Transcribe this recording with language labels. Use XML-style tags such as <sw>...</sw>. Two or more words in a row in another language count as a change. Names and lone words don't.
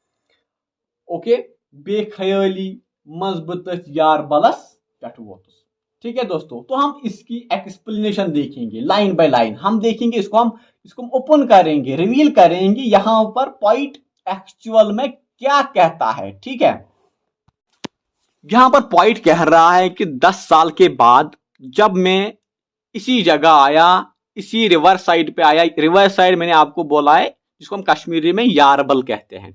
<ks>ओके, बेख्याली मज बह यार बलस पे वोतुस.</ks> <hi>ठीक है दोस्तों, तो हम इसकी एक्सप्लेनेशन देखेंगे</hi> <en>line by line.</en> <hi>हम देखेंगे इसको हम ओपन करेंगे, रिवील करेंगे यहां पर</hi> <en>point actual</en> <hi>में क्या कहता है। ठीक है, यहां पर पॉइंट कह रहा है कि 10 साल के बाद जब मैं इसी जगह आया, इसी</hi> <en>river side</en> <hi>पे आया,</hi> <en>river side</en> <hi>मैंने आपको बोला है जिसको हम कश्मीरी में यारबल कहते हैं।</hi>